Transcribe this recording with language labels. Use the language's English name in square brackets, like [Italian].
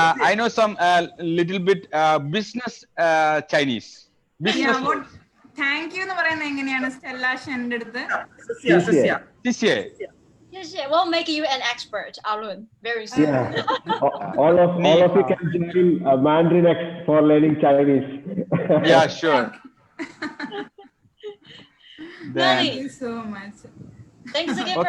[English] I know some little bit business Chinese. Business. Yeah, what? Thank you [Malayalam] എന്ന് പറയുന്നത് എങ്ങനെയാണ് Stella ഷെന്റെ അടുത്ത്? [Chinese] Sisya. [English] we'll make you an expert, Arun, very soon. Yeah. All of you can join Mandarin X for learning Chinese. Yeah, sure. Thank you so much. Thanks again for